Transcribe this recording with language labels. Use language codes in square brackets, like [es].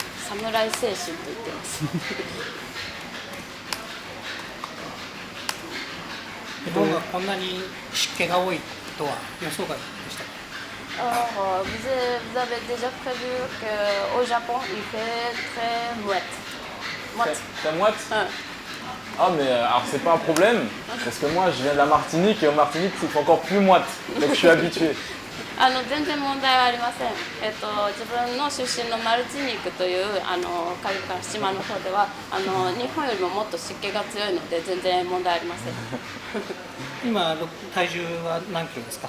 [ja] 侍精神と言っています。日本がこんなに湿気が多いとは予想外でしたか？ [fr] Alors, vous avez déjà prévu qu'au Japon, il fait très moite. Très moite? Ah mais alors c'est pas un problème, parce que moi je viens de la Martinique et en Martinique c'est encore plus moite, donc je suis habitué. [ja] 全然問題はありません。自分の出身のマルチニークというカリブ海島の方では日本よりももっと湿気が強いので全然問題ありません。今体重は何キロですか？